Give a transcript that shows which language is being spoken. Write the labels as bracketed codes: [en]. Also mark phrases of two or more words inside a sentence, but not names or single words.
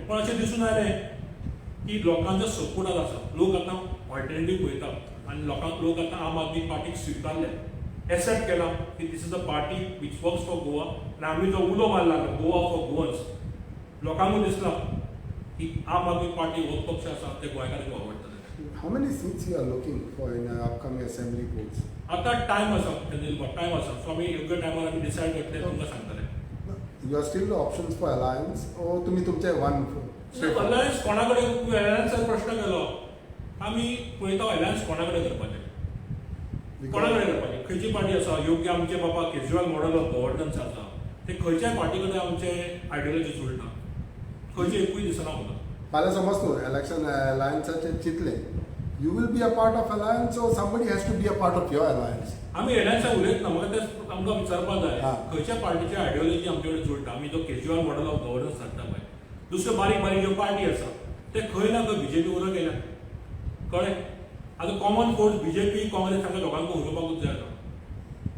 [kok] पण अशें दिसून आयलें की लोकांचो सपोर्ट आसा, लोक आतां ऑल्टरनेटीव पळयता आनी लोक आतां आम आदमी पार्टीक स्विकारले, एक्सेप्ट केला की [en] this is a party which works for Goa [kok] आनी आमी जो उलो मारला [en] Goa for Goans, [kok] लोकांकूय दिसला की आम आदमी पार्टी हो पक्ष आसा ते गोंयकारांक आवडटले. [en] how many seats you are looking for in upcoming assembly polls? [kok] आतां टायम आसा, टायम आसा, सो आमी योग्य टायमार आमी डिसायड करतले, तुमकां सांगतले. [en] You are still options for alliance, or [kok] तुम्ही तुमचे [en] one [kok] अलायन्स कोणा कडेन, अलायन्साचो प्रश्न केलो, आमी पळयता अलायन्स कोणा कडेन करपाचें, कोणा कडेन करपाचें, खंयची पार्टी आसा योग्य आमचे बाबा केजरीवाल [en] model of governance [kok] आसा ते खंयच्याय पार्टी कडेन आमचे आयडियोलॉजी जुळना, खंयचे एकूय दिसना म्हाका. फाल्यां समज तूं इलेक्शन अलायन्साचे चिंतले, [en] you will be a part of alliance or somebody has to be a part of your alliance? [kok] आमी एलायन्सा उलयतना म्हाका तें आमकां विचारपाक जाय हां. खंयच्या पार्टीची आयडियोलॉजी आमचे कडेन जुळटा. आमी जो केजरीवाल [en] model of governance [kok] सांगता पळय, दुसऱ्यो बारीक बारीक ज्यो पार्टी आसा ते खंय ना खंय बीजेपी बरोबर गेल्या, कळ्ळें. आतां [en] common force [kok] बीजेपी काँग्रेस हांकां लोकांक उलोवपाकूच जाय आतां.